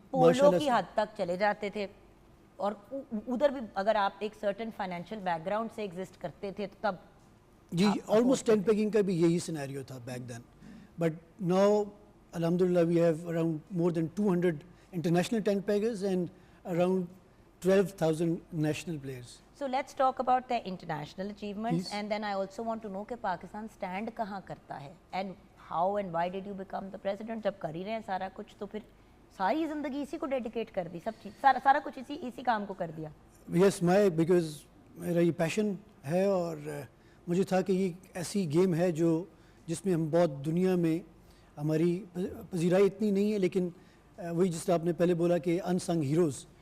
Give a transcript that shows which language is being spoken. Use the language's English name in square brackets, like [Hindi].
[Urdu] Polo کی حد تک چلے جاتے تھے, اور ادھر بھی اگر آپ ایک سرٹن فائنینشیل بیک گراؤنڈ سے ایگزسٹ کرتے تھے تو تب [English] جی almost tent pegging [Urdu] کا بھی یہی سینیریو تھا [English] Back then. But now الحمدللہ we have around more than 200 international tent peggers and around 12,000 national players. So let's talk about the international achievements and then I also want to know [Urdu] کہ Pakistan stand کہاں کرتا ہے [English] and how and why did you become the president. [Urdu] جب کر ہی رہے ہیں سارا کچھ تو پھر ساری زندگی اسی کو ڈیڈیکیٹ کر دی, سب چیز سارا کچھ اسی کام کو کر دیا. [English] yes my because [Urdu] میرا یہ پیشن ہے اور مجھے تھا کہ یہ ایسی گیم ہے جس میں ہم بہت دنیا میں ہماری پذیرائی اتنی نہیں ہے, لیکن وہی جس طرح آپ نے پہلے بولا کہ [English] unsung heroes